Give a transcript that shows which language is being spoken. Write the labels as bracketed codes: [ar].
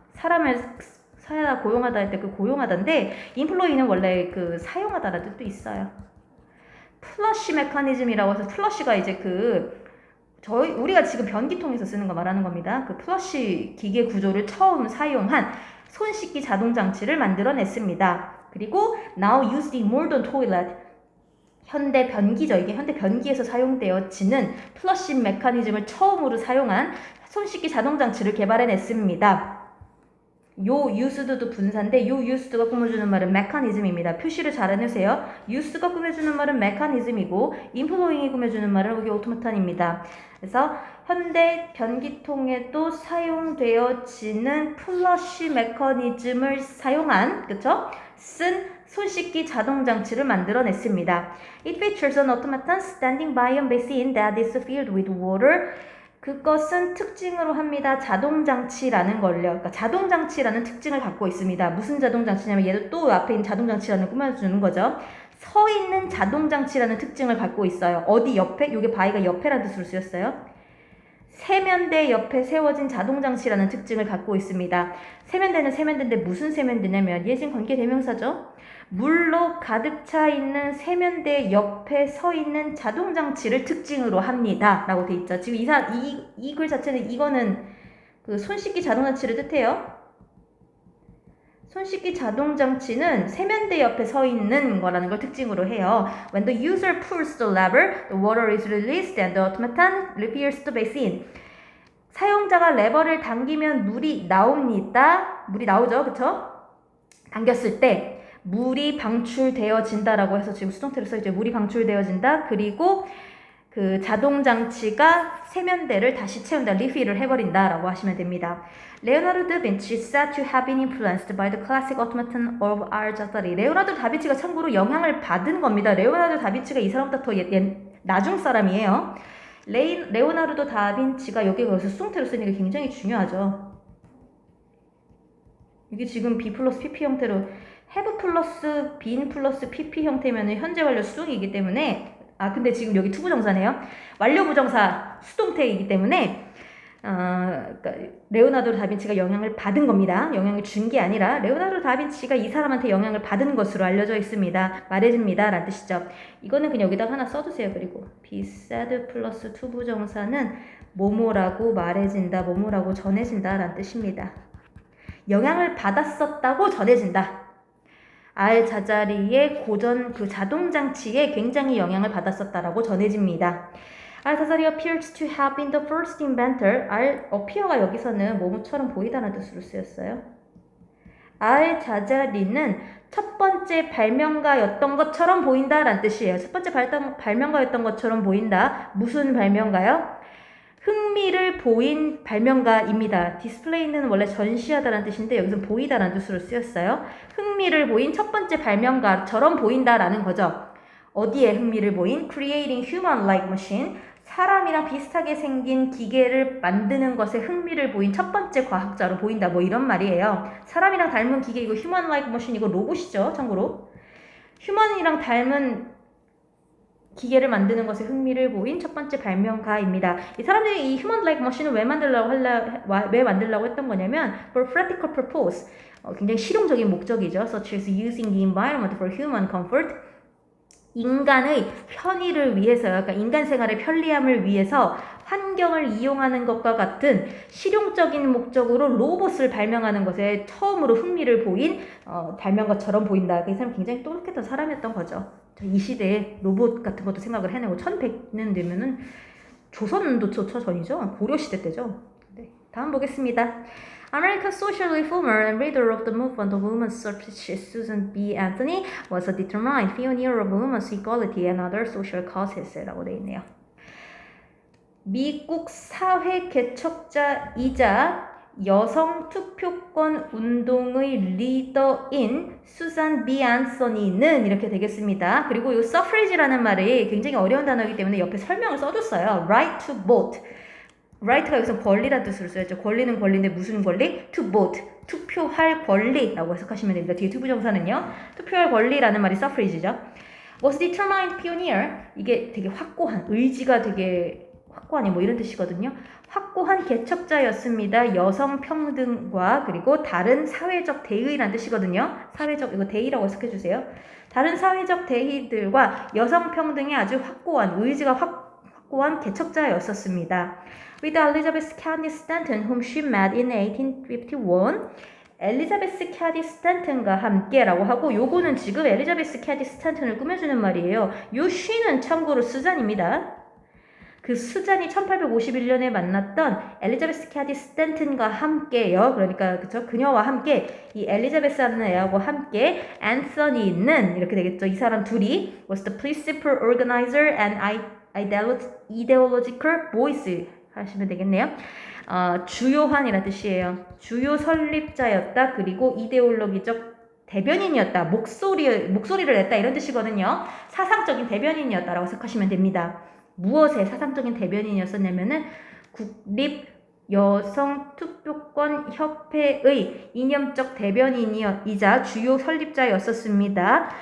[ko] 사람을 사야 고용하다 할 때 그 고용하다인데 employee는 원래 그 사용하다라는 뜻도 있어요. 플러시 메커니즘이라고 해서 플러시가 이제 우리가 지금 변기통에서 쓰는 거 말하는 겁니다. 그 플러시 기계 구조를 처음 사용한 손씻기 자동 장치를 만들어냈습니다. 그리고 [en] now used in modern toilet. [ko] 현대 변기죠. 이게 현대 변기에서 사용되어지는 플러시 메커니즘을 처음으로 사용한 손씻기 자동 장치를 개발해냈습니다. 요 used도 분사인데 요 used가 꾸며주는 말은 메커니즘입니다. 표시를 잘 해놓으세요. used가 꾸며주는 말은 메커니즘이고 employing이 꾸며주는 말은 여기 오토마탄입니다. 그래서 현대 변기통에도 사용되어지는 플러시 메커니즘을 사용한 쓴 손씻기 자동 장치를 만들어냈습니다. [en] It features an automaton standing by a basin that is filled with water. [ko] 그것은 특징으로 합니다. 자동장치라는 걸요. 그러니까 자동장치라는 특징을 갖고 있습니다. 무슨 자동장치냐면 얘도 또 앞에 있는 자동장치라는 꾸며주는 거죠. 서 있는 자동장치라는 특징을 갖고 있어요. 어디 옆에? 요게 바위가 옆에라는 뜻으로 쓰였어요. 세면대 옆에 세워진 자동장치라는 특징을 갖고 있습니다. 세면대는 세면대인데 무슨 세면대냐면 얘 지금 관계대명사죠. 물로 가득 차 있는 세면대 옆에 서 있는 자동장치를 특징으로 합니다. 라고 돼 있죠. 지금 이 글 자체는 이거는 그 손씻기 자동장치를 뜻해요. 손씻기 자동장치는 세면대 옆에 서 있는 거라는 걸 특징으로 해요. [en] When the user pulls the lever, the water is released and the automaton refills the basin. [ko] 사용자가 레버를 당기면 물이 나옵니다. 물이 나오죠. 그쵸? 당겼을 때 물이 방출되어진다라고 해서 지금 수동태로 써있죠. 물이 방출되어진다. 그리고 그 자동장치가 세면대를 다시 채운다. 리필을 해버린다라고 하시면 됩니다. [en] 레오나르도 다빈치 is said to have been influenced by the classic automaton of R. [ko] 자자리. 레오나르도 다빈치가 참고로 영향을 받은 겁니다. 레오나르도 다빈치가 이 사람보다 더 나중 사람이에요. 레오나르도 다빈치가 여기가 여기서 수동태로 쓰는 게 굉장히 중요하죠. 이게 지금 B 플러스 PP 형태로 have 플러스 been 플러스 PP 형태면 현재 완료 수동이기 때문에 근데 지금 여기 투부정사네요. 완료 부정사 수동태이기 때문에 그러니까 레오나르도 다빈치가 영향을 받은 겁니다. 영향을 준 게 아니라 레오나르도 다빈치가 이 사람한테 영향을 받은 것으로 알려져 있습니다. 말해줍니다 라는 뜻이죠. 이거는 그냥 여기다가 하나 써두세요. 그리고 be said 플러스 투부정사는 뭐뭐라고 말해진다, 뭐뭐라고 전해진다 라는 뜻입니다. 영향을 받았었다고 전해진다. 알자자리의 고전 그 자동 장치에 굉장히 영향을 받았었다라고 전해집니다. [en] 알자자리 appears to have been the first inventor. [ko] appear가 여기서는 뭐뭐처럼 보이다는 뜻으로 쓰였어요. 알자자리는 첫 번째 발명가였던 것처럼 보인다라는 뜻이에요. 첫 번째 발명가였던 것처럼 보인다. 무슨 발명가요? 흥미를 보인 발명가입니다. 디스플레이는 원래 전시하다라는 뜻인데 여기서 보이다라는 뜻으로 쓰였어요. 흥미를 보인 첫 번째 발명가처럼 보인다라는 거죠. 어디에 흥미를 보인? [en] Creating human-like machine. [ko] 사람이랑 비슷하게 생긴 기계를 만드는 것에 흥미를 보인 첫 번째 과학자로 보인다. 뭐 이런 말이에요. 사람이랑 닮은 기계, 이거 [en] human-like machine, [ko] 이거 로봇이죠. 참고로. 휴먼이랑 닮은 기계를 만드는 것에 흥미를 보인 첫 번째 발명가입니다. 이 사람들이 이 human-like machine을 왜 만들려고 했던 거냐면 [en] for practical purpose, [ko] 굉장히 실용적인 목적이죠. [en] such as using the environment for human comfort. [ko] 인간의 편의를 위해서요. 그러니까 인간 생활의 편리함을 위해서 환경을 이용하는 것과 같은 실용적인 목적으로 로봇을 발명하는 것에 처음으로 흥미를 보인 발명가처럼 보인다. 이 사람 굉장히 똑똑했던 사람이었던 거죠. 이 시대에 로봇 같은 것도 생각을 해내고 1100년 되면은 조선도 전이죠. 고려 시대 때죠. 네, 다음 보겠습니다. [en] American social reformer and leader of the movement of women's suffrage, Susan B. Anthony was a determined pioneer of women's equality and other social causes [ko] 라고 되어 있네요. 미국 사회 개척자이자 여성 투표권 운동의 리더인 수산 B. 앤서니는 이렇게 되겠습니다. 그리고 이 suffrage라는 말이 굉장히 어려운 단어이기 때문에 옆에 설명을 써줬어요. [en] Right to vote. [ko] right가 여기서 권리란 뜻으로 쓰였죠. 권리는 권리인데 무슨 권리? [en] to vote. [ko] 투표할 권리라고 해석하시면 됩니다. 뒤에 투부정사는요. 투표할 권리라는 말이 suffrage죠. [en] was determined pioneer. [ko] 이게 되게 확고한, 의지가 되게 확고하니 뭐 이런 뜻이거든요. 확고한 개척자였습니다. 여성 평등과 그리고 다른 사회적 대의라는 뜻이거든요. 사회적, 이거 대의라고 해석해 주세요. 다른 사회적 대의들과 여성 평등에 아주 확고한, 의지가 확고한 개척자였었습니다. [en] With Elizabeth Cady Stanton, whom she met in 1851. [ko] 엘리자베스 캐디 스탠튼과 함께라고 하고, 요거는 지금 엘리자베스 캐디 스탠튼을 꾸며주는 말이에요. 요 she는 참고로 수잔입니다. 그 수잔이 1851년에 만났던 엘리자베스 캐디 스탠튼과 함께요. 그러니까 그쵸? 그녀와 함께 이 엘리자베스라는 애하고 함께 앤서니는 이렇게 되겠죠. 이 사람 둘이 [en] was the principal organizer and ideological voice [ko] 하시면 되겠네요. 주요한이라는 뜻이에요. 주요 설립자였다. 그리고 이데올로기적 대변인이었다. 목소리를 냈다. 이런 뜻이거든요. 사상적인 대변인이었다라고 생각하시면 됩니다. 무엇의 사상적인 대변인이었었냐면은 국립 여성 투표권 협회의 이념적 대변인이자 주요 설립자였었습니다.